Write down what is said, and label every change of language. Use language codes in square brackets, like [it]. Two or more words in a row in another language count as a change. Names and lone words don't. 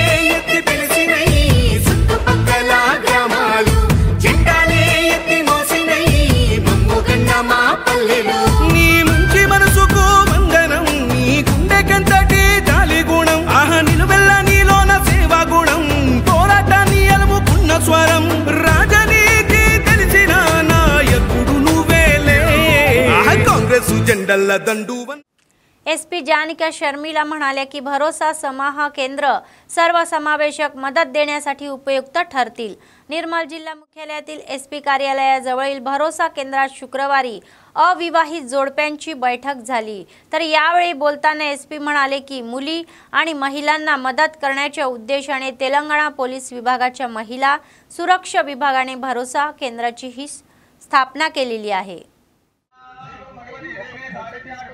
[te] ఎత్తి పిలిచినై చుట్టుపక్కల గ్రామాలు జెండాలే ఎత్తి మోసినై మమ్ముగన్న మా పల్లెలు నీ మంచి మనసుకు వందనం నీ గుండెకంతటి జాలి గుణం ఆహ నిలువెల్ల నీలోన సేవా గుణం పోరాటాన్ని అలుముకున్న స్వరం రాజనీతి తెలిసిన నాయకుడు [mr] SP जानिका शर्मिला म्हणाल्या की भरोसा समाहा केंद्र सर्वसमावेशक मदत देण्यासाठी उपयुक्त ठरतील। निर्मल जिल्हा मुख्यालयातील SP कार्यालयाजवळील भरोसा केंद्रात शुक्रवारी अविवाहित जोडप्यांची बैठक झाली। तर यावेळी बोलताना SP म्हणाले की मुली आणि महिलांना मदत करण्याच्या उद्देशाने तेलंगणा पोलीस विभागाच्या महिला सुरक्षा विभागाने भरोसा केंद्राची ही स्थापना केलेली आहे।